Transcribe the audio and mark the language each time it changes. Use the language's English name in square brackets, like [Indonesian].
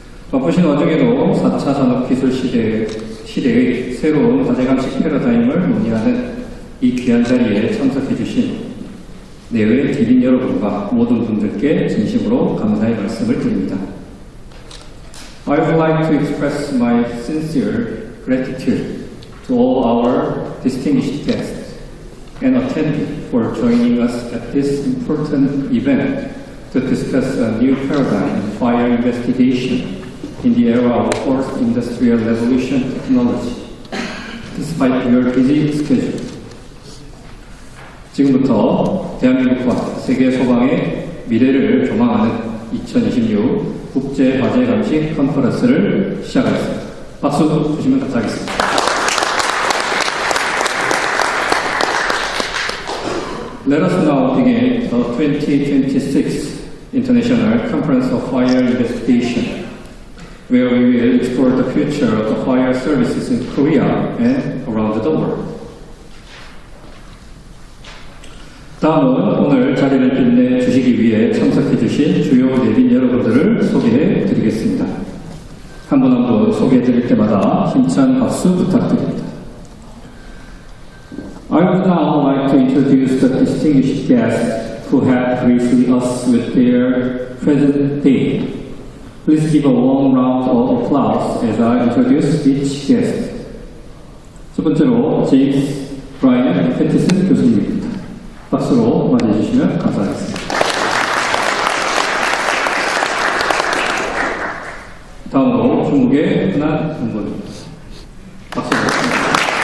[Korean] 바쁘신 와중에도 4차 산업기술 시대의 새로운 화재감식 패러다임을 논의하는 이 귀한 자리에 참석해주신 내외 기빈 여러분과 모든 분들께 진심으로 감사의 말씀을 드립니다. [English] I would like to express my sincere gratitude to all our distinguished guests and attendees for joining us at this important event to discuss a new paradigm in fire investigation in the era of fourth industrial revolution technology, despite your busy schedule. [Korean] 지금부터 대한민국과 세계 소방의 미래를 조망하는 2026 국제화재감식컨퍼런스를 시작하겠습니다. 박수 주시면 감사하겠습니다. [English] Let us now begin the 2026 International Conference of Fire Investigation, where we will explore the future of the fire services in Korea and around the world. [Korean] 다음은 오늘 자리를 빛내주시기 위해 참석해주신 주요 내빈 여러분들을 소개해드리겠습니다. 한 분 한 분 소개해드릴 때마다 힘찬 박수 부탁드립니다. [English] I would now like to introduce the distinguished guests who have graced us with their present day. Please give a warm round of applause as I introduce each guest. [Korean] 첫 번째로 제임스 브라이언 패티슨 교수님입니다. 박수로 맞이해 주시면 감사하겠습니다. 다음으로 중국의 흔한 분입니다. 박수로 감사합니다.